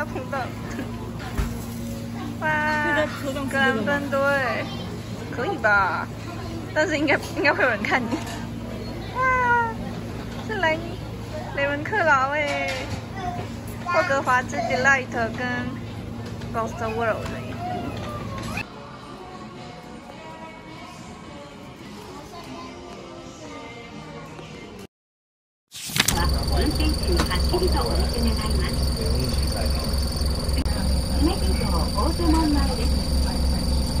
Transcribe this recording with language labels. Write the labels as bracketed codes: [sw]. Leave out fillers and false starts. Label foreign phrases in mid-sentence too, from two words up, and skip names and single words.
[zh] 碰到。哇，格兰芬多哎，可以吧？但是应该会有人看你。哇，是雷文克劳哎，霍格华兹 Delight 跟 Ghost World 哎。 [ja] 運転中はっきりとお見せ願います。姫路城大手門前です。